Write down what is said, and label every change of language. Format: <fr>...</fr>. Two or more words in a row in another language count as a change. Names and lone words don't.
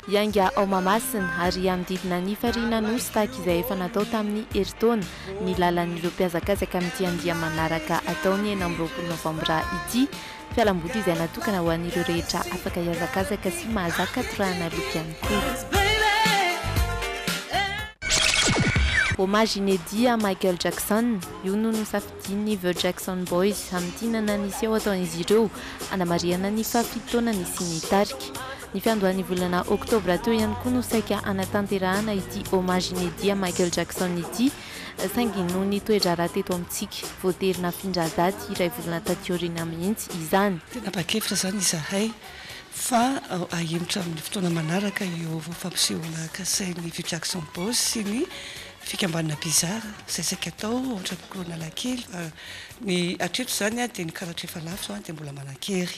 <mg>Ianga ao Mahamasina ary amididina ny fariana nosy tahaka izay efa natao tamin'ny herintaona ny lalan'ireo mpiazakazaka amin'ity andia manaraka ataony 20 novambra ity. Fialamboly izay natokana ho an'ireo rehetra afaka hiazakazaka sy mahazaka torahana loko ihany koa.</mg> <fr>Hommage inédit à Michael Jackson,</fr> <mg>io no nosafidian'ny The Jackson Boys amin'ity nananisy ao ataon'izy ireo anamariana ny fahafitoanany sy ny tarika. Ny fiandohan'ny volana oktobra teo ihany koa no saika anatanterahana ity</mg> <fr>hommage inédit à Michael Jackson</fr> <mg>ity saingy no nitoedra raha teto amintsika voaterina findradaty iray volana tatiorina mihitsy izany. Tena pakefitra zany izahay fa ahemotra amin'ny fotoana manaraka io fampisehoana kasain'ny The Jackson Boys sy ny fikambanana bizara izay saika atao ohatra mikorona lakely ny atreto zany dia ny karatra efa lafo dia mbola manan-kery.</mg>